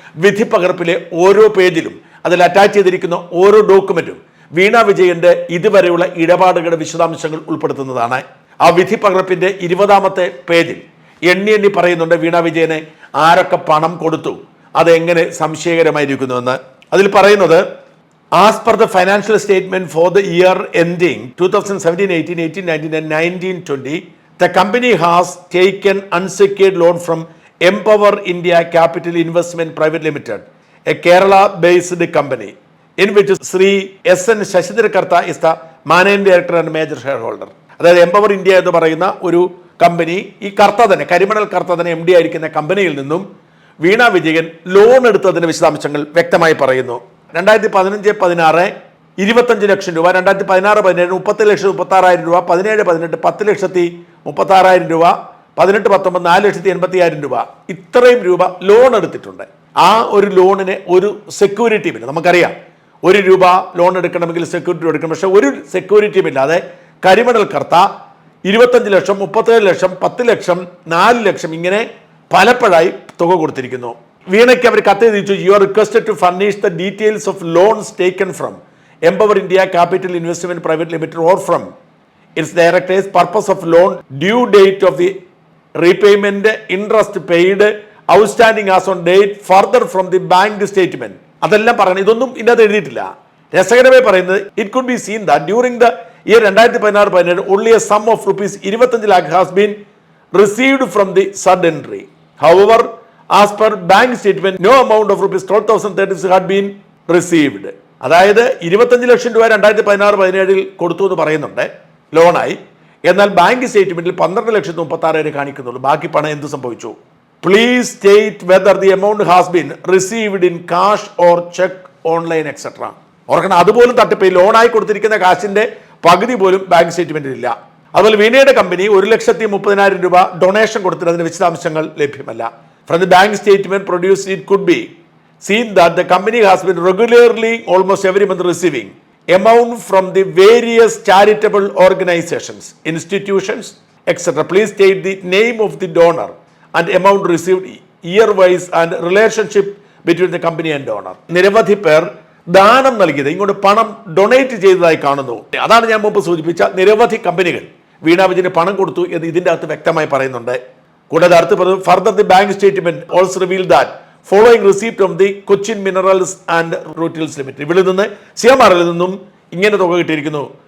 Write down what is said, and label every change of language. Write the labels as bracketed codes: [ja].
[ml] വിധി പകർപ്പിലെ ഓരോ പേജിലും അതിൽ അറ്റാച്ച് ചെയ്തിരിക്കുന്ന ഓരോ ഡോക്യുമെന്റും വീണ വിജയന്റെ ഇതുവരെയുള്ള ഇടപാടുകളുടെ വിശദാംശങ്ങൾ ഉൾപ്പെടുത്തുന്നതാണ്. ആ വിധി പകർപ്പിന്റെ 20ാമത്തെ പേജിൽ എണ്ണി പറയുന്നുണ്ട് വീണ വിജയന് ആരൊക്കെ പണം കൊടുത്തു, അതെങ്ങനെ സംശയകരമായിരിക്കുന്നുവെന്ന്. അതിൽ പറയുന്നത്, [en] as per the financial statement for the year ending 2017-18, 18-19 and 19-20, the company has taken unsecured loan from Empower India Capital Investment Private Limited, a Kerala-based company, in which Sri S.N. Shashidhar Karta is the managing director and major shareholder. [ml] അതായത് empower India എന്ന് പറയുന്ന ഒരു company, ഈ കർത്ത തന്നെ, കരിമണൽ കർത്ത തന്നെ MD ആയിരിക്കുന്ന കമ്പനിയിൽ നിന്നും വീണ വിജയൻ ലോൺ എടുത്തതിന്റെ വിശദാംശങ്ങൾ വ്യക്തമായി പറയുന്നു. 2015-16 25 ലക്ഷം രൂപ, 2016-17 30,36,000 രൂപ, 17-18 10,36,000 രൂപ, 18-19 4,80,000 രൂപ, ഇത്രയും രൂപ ലോൺ എടുത്തിട്ടുണ്ട്. ആ ഒരു ലോണിന് ഒരു സെക്യൂരിറ്റിയും ഇല്ല. നമുക്കറിയാം, 1 രൂപ ലോൺ എടുക്കണമെങ്കിൽ സെക്യൂരിറ്റി എടുക്കണം. പക്ഷെ ഒരു സെക്യൂരിറ്റിയും ഇല്ലാതെ കരിമണൽ കർത്ത 25 ലക്ഷം, 37 ലക്ഷം, 10 ലക്ഷം, 4 ലക്ഷം ഇങ്ങനെ പലപ്പോഴായി തുക കൊടുത്തിരിക്കുന്നു. വീണയ്ക്ക് അവർ കത്ത് എഴുതിച്ചു, [en] You are requested to furnish the details of loans taken from Empower India Capital Investment Private Limited or from its directors, purpose of loan, due date of the repayment, interest paid, outstanding as on date, further from the bank statement. [ml] അതെല്ലാം പറയണം. ഇതൊന്നും ഇതിനകത്ത് എഴുതിയിട്ടില്ല. രസകരമായി പറയുന്നത്, [en] It could be seen that during the year 2016-17 only a sum of rupees 25 lakh has been received from the said entry. However, as per bank statement, no amount of rupees 12,036 had been received. [ml] അതായത് 25 ലക്ഷം രൂപ 2016-17 കൊടുത്തു എന്ന് പറയുന്നുണ്ട് ലോണായി. എന്നാൽ bank സ്റ്റേറ്റ്മെന്റിൽ 12,36,000 കാണിക്കുന്നുള്ളൂ. ബാക്കി പണം എന്ത് സംഭവിച്ചു? [en] Please state whether the amount has been received in cash or cheque, online etcetera. [ml] ഓർക്കണം, അതുപോലും തട്ടിപ്പ്. ലോണായി കൊടുത്തിരിക്കുന്ന കാശിന്റെ പകുതി പോലും ബാങ്ക് സ്റ്റേറ്റ്മെന്റിൽ ഇല്ല. അതുപോലെ വീണയുടെ കമ്പനി 1,30,30,000 രൂപ ഡൊണേഷൻ കൊടുത്തിട്ട് അതിന്റെ വിശദാംശങ്ങൾ ലഭ്യമല്ല. [en] From the bank statement produced, it could be seen that the company has been regularly, almost every month, receiving amount from the various charitable organizations, institutions, etc. Please state the name of the donor and amount received year-wise and relationship between the company and donor. [ml] നിരവധി പേർ ദാനം നൽകിയത്, ഇങ്ങോട്ട് പണം donate ചെയ്തതായി കാണുന്നു. അതാണ് ഞാൻ മുമ്പ് സൂചിപ്പിച്ച നിരവധി കമ്പനികൾ വീണാ വിജയന് പണം കൊടുത്തു എന്ന് ഇതിൻ്റെ അകത്ത് വ്യക്തമായി പറയുന്നുണ്ട്. കൂടാതെ അടുത്ത് പറഞ്ഞു, [en] further the bank statement also reveal that following receipt of the Cochin Minerals and Rutiles Limited, [ml] ഇവിടെ നിന്ന് സിഎംആറിൽ നിന്നും ഇങ്ങനെ തുക കിട്ടിയിരിക്കുന്നു.